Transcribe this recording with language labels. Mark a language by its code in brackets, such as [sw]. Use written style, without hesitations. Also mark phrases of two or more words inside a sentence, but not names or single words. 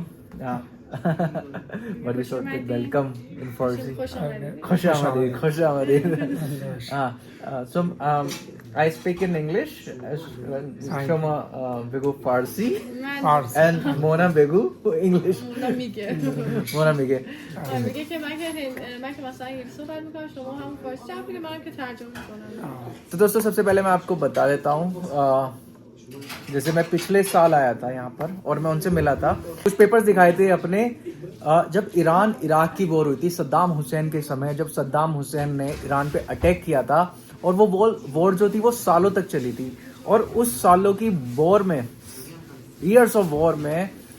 [en] But we should welcome in Farsi. [fa] خوش آمدید. So [en] I speak in English. [fa] شما بگو فارسی and مونا بگو English. Mona میگه میگه که من که مثلا انگلیسی صحبت میکنم شما هم فارسی حرف میگه منم که ترجمه میکنم. [hi] तो दोस्तों सबसे पहले मैं आपको बता देता हूँ जैसे मैं पिछले साल आया था यहाँ पर और मैं उनसे मिला था, कुछ पेपर्स दिखाए थे अपने जब ईरान इराक की वॉर हुई थी सद्दाम हुसैन के समय, जब सद्दाम हुसैन ने ईरान पे अटैक किया था और वो वॉर जो थी वो सालों तक चली थी और उस सालों की वॉर में, [en] years of war [hi] में